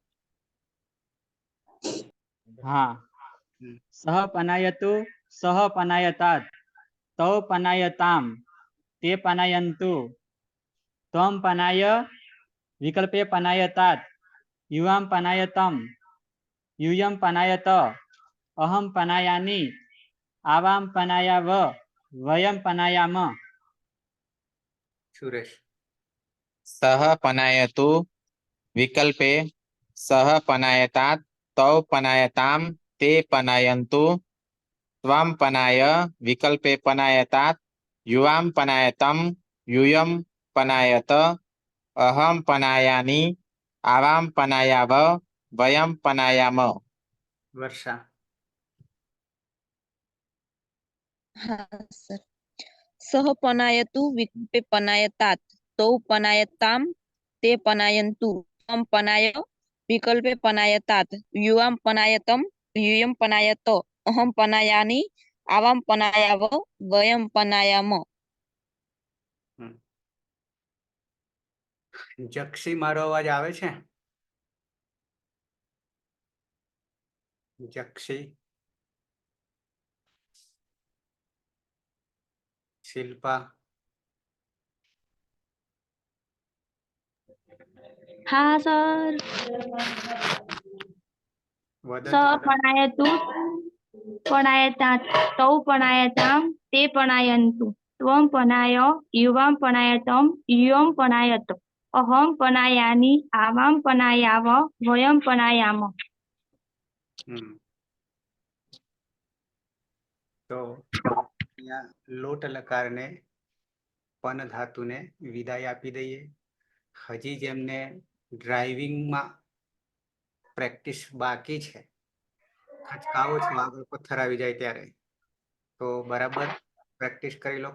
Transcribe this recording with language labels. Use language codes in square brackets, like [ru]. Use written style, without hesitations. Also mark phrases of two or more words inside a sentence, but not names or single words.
[sa] हाँ सह पनायतु सह पनायतात तौ पनायताम ते पनायन्तु त्वं पनाय विकल्पे पनायतात युवां पनायतम यूयं पनायत अहम पनायानि आवां पनायाव वयं पनायाम। સુરેશ સહ પનાયતુ વિકલ્પે સહ પનાયતાત તૌ પનાયતામ તે પનાયन्तु ત્વં પનાય વિકલ્પે પનાયતાત યુવાં પનાયતમ यूयं पनायत अहं पनायानि आवां पनायाव वयं पनायाम। વર્ષા [hi] हाँ सर। [sa] सह पनायतु विकल्पे पनायतात तौ पनायताम ते पनायन्तु त्वं पनाय विकल्पे पनायतात युवां पनायतम यूयं पनायत अहं पनायानि आवां पनायाव वयं पनायाम। [gu] જક્ષી મારો અવાજ આવે છે? જક્ષી શિલ્પા [hi] हाँ सर। [sa] વદન सह पनायतु पनायतात तौ पनायताम ते पनायन्तु त्वं पनाय युवां पनायतम यूयं पनायत अहं पनायानि आवां पनायाव वयं पनायाम। [gu] તો અહીંયા લોટ લકારને પન ધાતુને વિદાય આપી દઈએ. હજી જેમને ડ્રાઇવિંગમાં પ્રેક્ટિસ બાકી છે, ખચકાવો છો આગળ પથ્થર આવી જાય ત્યારે, તો બરાબર પ્રેક્ટિસ કરી લો.